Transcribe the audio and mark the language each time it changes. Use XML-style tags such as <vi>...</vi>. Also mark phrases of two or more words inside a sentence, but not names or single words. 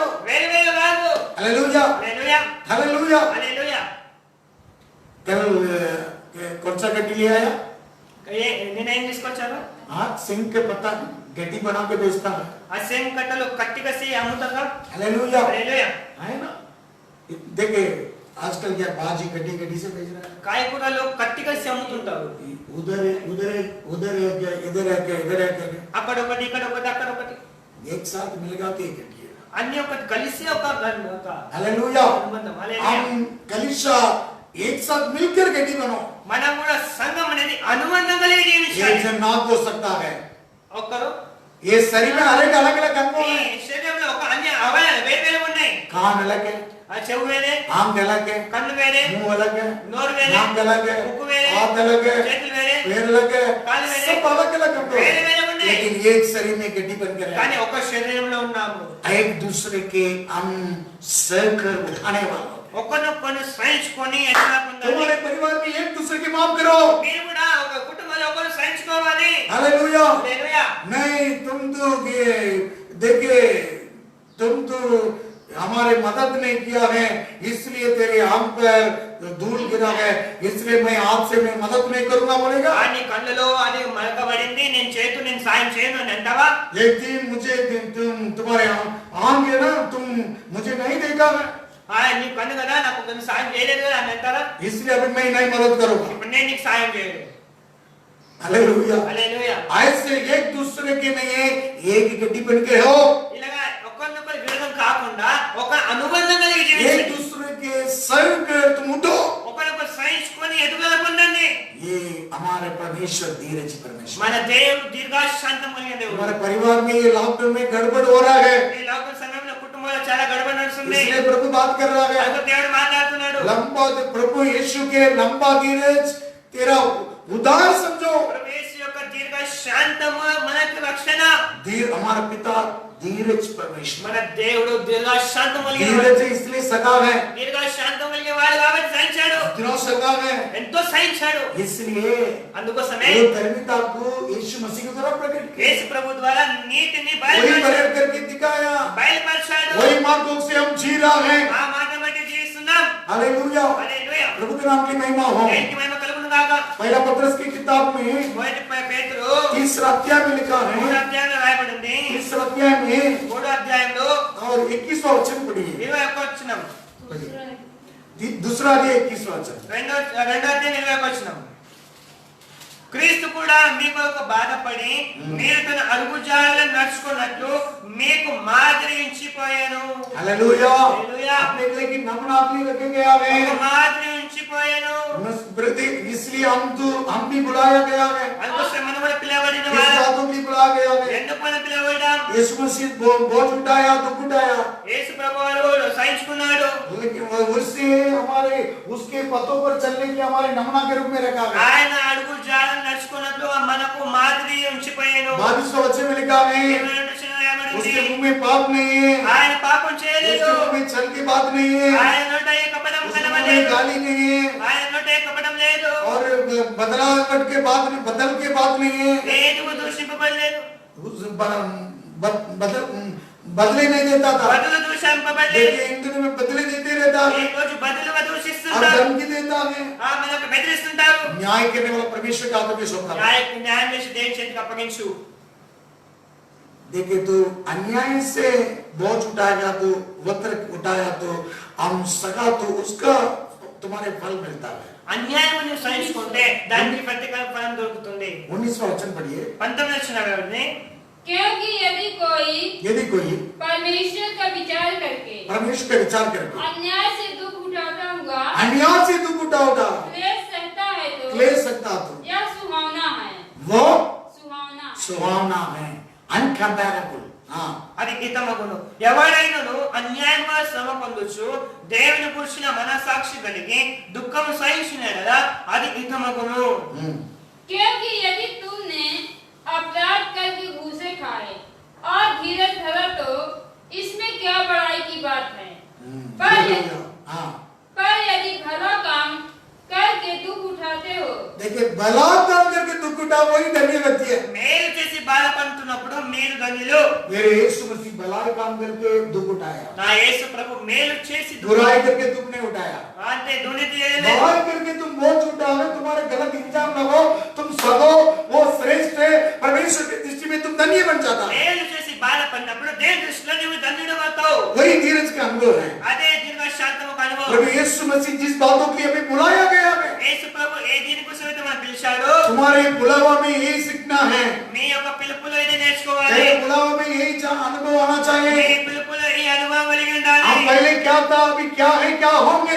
<te>వేరు వేరు కాదు.</te> <hi>हालेलुया,</hi> <te>హల్లెలూయా,</te> <hi>हालेलुया.</hi> <te>హల్లెలూయా.</te> <hi>कल कौन सा गट्टी ले आया?</hi> <te>నేనేం తీసుకొచ్చాను?</te> <hi>हाँ, सिंह के पत्ता गट्टी बना के बेचता है.</hi> <te>ఆ సేమ్ కట్టలు కట్టి కసి అమ్ముతారా?</te> <hi>हालेलुया,</hi> <te>హల్లెలూయా.</te> <hi>है ना. देखिए आजकल क्या बाजी गड्डी गड्डी से बेच रहा है.</hi> <te>కాయకూరలు కట్టి కసి అమ్ముతుంటారు.</te> <hi>उधर उधर उधर इधर इधर</hi> <te>అక్కడ ఒకటి, ఇక్కడ ఒకటి, అక్కడ ఒకటి,</te> <hi>एक साथ मिलेगा तो एक गड्डी है.</hi> <te>అన్ని ఒకటి కలిసి ఒక</te> <hi>हालेलुया.</hi> <te>అనుబంధం. హల్లెలూయా.</te> <hi>हम कलीसिया एक साथ मिलकर गड्डी बनो.</hi> <te>మనం కూడా సంఘం అనేది అనుబంధం కలిగి</te> <hi>एक</hi> <te>జీవించాలి.</te> <hi>जन नाक हो सकता है.</hi> <te>ఒక్కరు</te> <hi>ये शरीर में अलग अलग अलग अंग</hi> <te>ఈ</te> <hi>है.</hi> <te>శరీరంలో ఒక అన్ని అవయవాలు వేరు వేరు ఉన్నాయి.</te> <hi>कान अलग है,</hi> <te>ఆ చెవు వేరే,</te> <hi>आंख अलग है,</hi> <te>కన్ను వేరే,</te> <hi>मुंह अलग है,</hi> <te>నోరు వేరే,</te> <hi>नाक अलग है,</hi> <te>ముక్కు వేరే,</te> <hi>हाथ अलग है,</hi> <te>చేతులు వేరే,</te> <hi>पैर अलग है,</hi> <te>కాన్ వేరే,</te> <hi>सब अलग अलग अंग है.</hi> <te>వేరే వేరే ఉన్నాయి.</te> <hi>लेकिन एक शरीर में गड्डी बनकर</hi> <te>కానీ ఒక శరీరంలో ఉన్నాము.</te> <hi>एक दूसरे के हम सहकर उठाने वाले.</hi> <te>ఒకరినొకరు సహించుకొని ఎట్లా పొందాలి?</te> <hi>तुम्हारे परिवार में एक दूसरे की माफ करो.</hi> <te>మీరు కూడా ఒక కుటుంబంలో ఒకరు సహించుకోవాలి.</te> <hi>हालेलुया.</hi> <te>హల్లెలూయా.</te> <hi>नहीं तुम तो देखिए तुम तो हमारे मदद नहीं किया है, इसलिए तेरे आंख पर धूल गिरा है, इसलिए मैं आपसे मैं मदद नहीं करूंगा बोलेगा.</hi> <te>నీ కళ్ళలో అది మరకబడింది, నేను సాయం చేయను అని అంటావా?</te> <hi>एक दिन मुझे तुम तुम्हारे आंख है ना, तुम मुझे नहीं देखा है,</hi> <te>నీ కన్ను కదా, నాకు కొంచెం సాయం చేయలేదు కదా అని అంటారా?</te> <hi>इसलिए अभी मैं नहीं मदद करूंगा.</hi> <te>ఇప్పుడు నేను నీకు సాయం చేయలేదు.</te> <hi>हालेलुया.</hi> <te>హల్లెలూయా.</te> <hi>ऐसे एक दूसरे के नहीं एक गड्डी बन के हो,</hi> <te>ఇలాగా ఒకరినొకరు విరోధం కాకుండా ఒక అనుబంధం కలిగి</te> <hi>एक</hi> <te>జీవించండి.</te> <hi>दूसरे के सहयोग तुम उठो.</hi> <te>ఒకరినొకరు సహించుకొని ఎదుగుదల పొందండి.</te> <hi>ये हमारे परमेश्वर धीरज परमेश्वर.</hi> <te>మన దేవుడు దీర్ఘశాంతం కలిగిన దేవుడు.</te> <hi>हमारे परिवार में ये लॉकडाउन में गड़बड़ हो रहा है,</hi> <te>ఈ లాక్డౌన్ సమయంలో కుటుంబంలో చాలా గడబడి నడుస్తుంది.</te> <hi>इसलिए प्रभु बात कर रहा है.</hi> <te>అందుకు దేవుడు మాట్లాడుతున్నాడు.</te> <hi>लंबा प्रभु यीशु के लंबा धीरज तेरा उद्धार समझो.</hi> <te>ప్రభు యేసు యొక్క దీర్ఘశాంతము మనకు రక్షణ.</te> <hi>हमारा पिता धीरज परमेश्वर.</hi> <te>మన దేవుడు దీర్ఘశాంతం కలిగిన వాడు.</te> <hi>धीरज इसलिए सका है,</hi> <te>దీర్ఘశాంతం కలిగిన వాడు కాబట్టి సహించాడు.</te> <hi>इतना सका है,</hi> <te>ఎంతో సహించాడు.</te> <hi>इसलिए</hi> <te>అందుకోసమే</te> <hi>वो धर्मिता को यीशु मसीह के द्वारा प्रकट किया,</hi> <te>యేసు ప్రభు ద్వారా నీతిని</te> <hi>वही</hi> <te>బయలుపరిచాడు.</te> <hi>प्रकट करके दिखाया,</hi> <te>బయలుపరిచాడు.</te> <hi>वही मार्गों से हम जी रहा है.</hi> <te>ఆ మాట బట్టి జీవిస్తున్నాం.</te> <hi>हालेलुया.</hi> <te>హల్లెలూయా.</te> <hi>प्रभु के नाम की महिमा हो.</hi> <te>దేవునికి మహిమ కలుగును గాక.</te> <hi>पहला पत्रस की किताब में</hi> <te>మొదటి పేతురు</te> <hi>3 अध्याय में लिखा है,</hi> <te>3వ అధ్యాయంలో రాయబడింది.</te> <hi>3 अध्याय में</hi> <te>3వ అధ్యాయంలో</te> <hi>और 21वां वचन पढ़िए.</hi> <te>21వ వచనం.</te> <hi>दूसरा अध्याय 21वां वचन.</hi> <te>రెండో అధ్యాయం 21వ వచనం. క్రీస్తు కూడా మీ కొరకు బాధపడి మీరు తన అడుగుజాడలను నడుచుకున్నట్లు మీకు మాదిరి ఉంచిపోయాను.</te> <hi>हालेलुया। हालेलुया। अपने के लिए नमूना अपने रखेंगे आवे।</hi> <te>ఒక మాదిరి ఉంచిపోయాను.</te> <hi>इसलिए हम भी बुलाया गया है।</hi> <te>అందుకోసం మనం కూడా పిలవబడిన</te> <hi>इस</hi> <te>వారం.</te> <hi>बातों के लिए बुलाया गया है।</hi> <te>ఎందుకు మనం పిలవబడ్డాం?</te> <hi>यीशु मसीह बोझ उठाया, दुख उठाया,</hi> <te>యేసు ప్రభువారు సహించుకున్నాడు.</te> <hi>लेकिन उससे हमारे उसके पथों पर चलने के हमारे नमूना के रूप में रखा गया।</hi> <te>ఆయన అడుగు జాడలను నడుచుకున్నట్లు మనకు మాదిరి ఉంచిపోయాను.</te> <hi>22 वचन में लिखा है, उसके मुंह में पाप नहीं है,</hi> <te>ఆయన పాపం చేయలేదు.</te> <hi>उसके मुंह में छल की बात नहीं है,</hi> <te>ఆయన నోట ఏ కపటం</te> <hi>उसके मुंह में</hi> <te>కనబడలేదు.</te> <hi>गाली नहीं है,</hi> <te>ఆయన నోట ఏ కపటం లేదు.</te> <hi>और बदलावट के बात नहीं, बदल के बात नहीं है,</hi> <te>ఏదిగో దూషింపబడలేదు.</te> <hi>बदले नहीं देता था।</hi> <te>బదులు దూషింపబడలేదు.</te> <hi>देखिए इन दिनों में बदले देते रहता है,</hi> <te>ఈ రోజు బదులుగా</te> <hi>और</hi> <te>దూషిస్తుంటారు.</te> <hi>धमकी देता है।</hi> <te>మనకు బెదిరిస్తుంటారు.</te> <hi>न्याय करने वाला परमेश्वर का हाथों में सौंपा था।</hi> <te>న్యాయం చేసి దేవుని చేతికి అప్పగించు.</te> <hi>देखिए तो अन्याय से बोझ उठाएगा तो वस्त्र उठाया तो हम सका तो उसका तुम्हारे फल मिलता है।</hi> <te>అన్యాయం నువ్వు సహించుకుంటే దానికి ప్రతిఫల ఫలం దొరుకుతుంది.</te> <hi>19वां वचन पढ़िए।</hi> <te>19వ వచనం</te> <hi>क्योंकि यदि कोई परमेश्वर का विचार करके परमेश्वर का विचार करके अन्याय से दुख उठाता हुआ अन्याय से दुख उठाओगा, क्लेश सहता है तो क्लेश सकता तो यह सुहावना है। वो सुहावना सुहावना है, अनकंपेरेबल। हाँ,</hi> <te>అది హితమగును. ఎవడైనను అన్యాయంగా శ్రమ పొందొచ్చు దేవుని పురుషుల మనసాక్షి కలిగి దుఃఖము సహించిన ఎడల అది హితమగును.</te> <hi>क्योंकि यदि तुमने अपराध करके घूसे खाए और धीरज धरा तो इसमें क्या बड़ाई की बात है। हाँ, पर यदि भला काम करके दुख उठाते हो देखिए भला काम करके दुख उठा वही धन्य व्यक्ति है।</hi> <te>మేలు చేసి బాధపడుతున్నప్పుడు మీరు ధన్యులు.</te> <hi>मेरे यीशु मसीह भलाई काम करके दुख उठाया,</hi> <te>నా యేసు ప్రభు మేలు చేసి</te> <hi>बुराई करके दुख नहीं उठाया।</hi> <te>అంటే దుర్నీతి చేయలేదు.</te> <hi>भलाई करके तुम बोझ उठाओ, तुम्हारे गलत इंतजाम न हो, तुम सगो, वो श्रेष्ठ है। परमेश्वर की दृष्टि में तुम धन्य बन जाता है।</hi> <te>మేలు చేసి బాధపడినప్పుడు దేవుని దృష్టిలో నీవు ధన్యుడు అవుతావు.</te> <hi>वही धीरज का अनुभव है।</hi> <te>అదే దీర్ఘశాంతము అనుభవం.</te> <hi>प्रभु यीशु मसीह जिस बातों के लिए हमें बुलाया गया है,</hi> <te>యేసు ప్రభు ఏ దీని కోసం అయితే మనం పిలిచాడో</te> <hi>तुम्हारे बुलावा में यही सीखना है,</hi> <te>మీ యొక్క పిలుపులో ఇది నేర్చుకోవాలి.</te> <hi>तेरे बुलावा में यही अनुभव आना</hi> <te>మీ</te> <hi>चाहिए।</hi> <te>పిలుపులో ఈ అనుభవం కలిగి ఉండాలి.</te> <hi>हम पहले क्या था, अभी क्या है, क्या होंगे।</hi>